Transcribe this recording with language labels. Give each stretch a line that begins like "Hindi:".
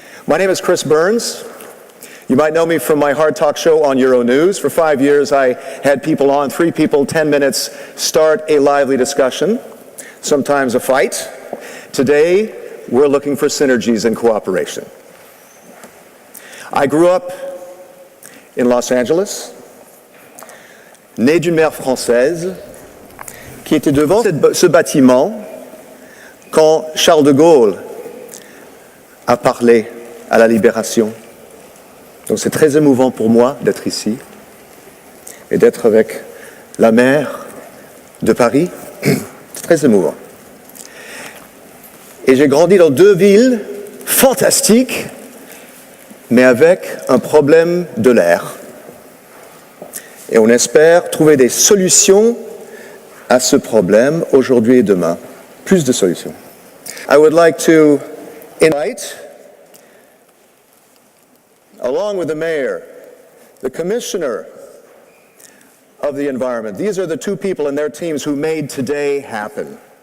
English: My name is Chris Burns. You might know me from my Hard Talk show on Euronews. For 5 years, I had people on, 3 people, 10 minutes, start a lively discussion, sometimes a fight. Today, we're looking for synergies and cooperation. I grew up in Los Angeles,
French: né d'une mère française, qui était devant ce bâtiment quand Charles de Gaulle a parlé à la libération. Donc c'est très émouvant pour moi d'être ici et d'être avec la maire de Paris. C'est très émouvant. Et j'ai grandi dans 2 villes fantastiques, mais avec un problème de l'air. Et on espère trouver des solutions à ce problème aujourd'hui et demain. Plus de solutions.
English: I would like to invite, along with the mayor, the commissioner of the environment. These are the 2 people and their teams who made today happen.